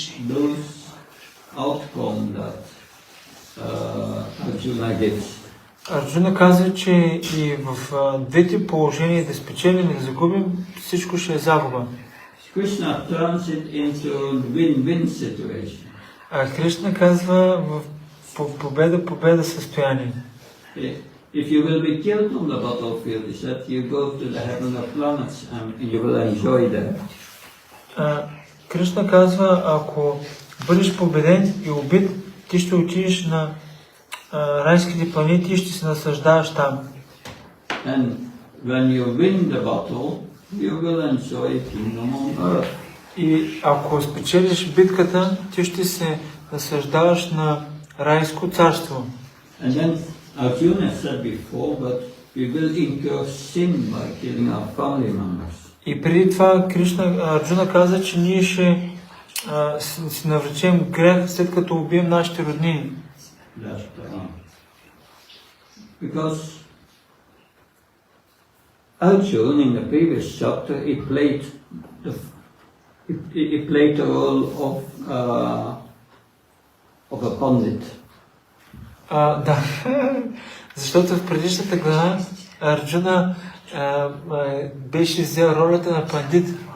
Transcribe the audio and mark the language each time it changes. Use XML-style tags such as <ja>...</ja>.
<en>Lose outcome that Arjuna gives.</en> <bg>Арджуна казва, че и в двете положения, да спечелим и да загубим, всичко ще е загуба.</bg> <en>Krishna turns it into win-win situation.</en> <bg>А Кришна казва в победа състояние.</bg> <en>If you will be killed on the battlefield, he said, you go to the heaven of planets and you will enjoy that.</en> <bg>Кришна казва, ако бъдеш победен и убит, ти ще отидеш на райските планети и ще се наслаждаваш там.</bg> <en>And when you win the battle, you will enjoy kingdom on earth.</en> <bg>И ако спечелиш битката, ти ще се наслаждаваш на райско царство.</bg> <en>And then Arjuna said before, but we will incur sin by killing our family members.</en> <bg>И преди това Арджуна каза, че ние ще си навлечем грех, след като убием нашите роднини.</bg> <en>Because Arjuna in the previous chapter, he played the role of a pandit.</en> <bg>Да, защото в предишната глава Арджуна беше взел ролята на пандит.</bg>